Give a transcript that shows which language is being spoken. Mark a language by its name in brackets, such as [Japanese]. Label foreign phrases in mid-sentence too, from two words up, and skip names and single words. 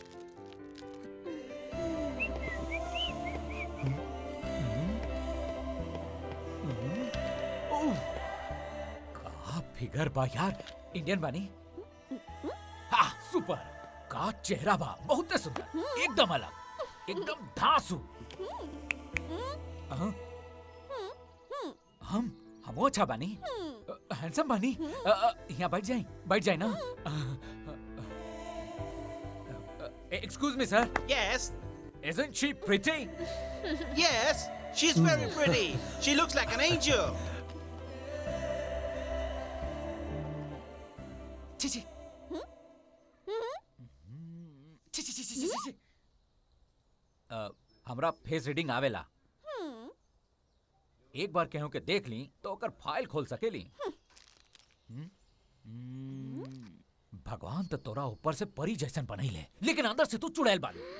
[Bhojpuri] का फिगर बा यार इंडियन बानी हाँ सुपर का चेहरा बा बहुत सुंदर एकदम अलग एकदम धांसू हम अच्छा बानी हैंडसम बानी यहाँ बैठ जाए ना [English] Excuse me, sir. Yes. Isn't she pretty? Yes. She's very pretty. She looks like an angel. Chichi. Chichi. [Bhojpuri] हमरा [English] face reading [Bhojpuri] आवेला एक बार कहूं के देख ली तो ओकर फाइल खोल सकेली भगवान तो तोरा ऊपर से परी जैसन बनैले लेकिन अंदर से तू चुड़ैल बालू